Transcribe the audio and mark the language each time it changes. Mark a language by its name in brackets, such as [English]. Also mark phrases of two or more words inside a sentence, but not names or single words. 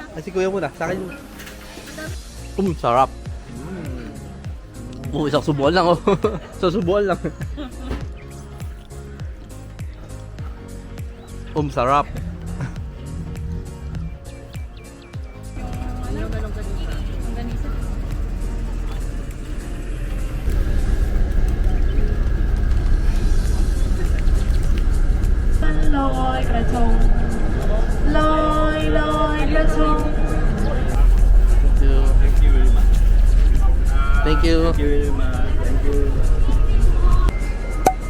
[Filipino] Kasi kuya muna. Sa akin. Sarap. Isang subuan lang oh. Isang subuan lang. Sarap. Ang ganisa. [Thai] Loi กระทงลอยลอยกระทง [English] Thank you. Thank you very much. Thank you. Thank you very much. Thank you.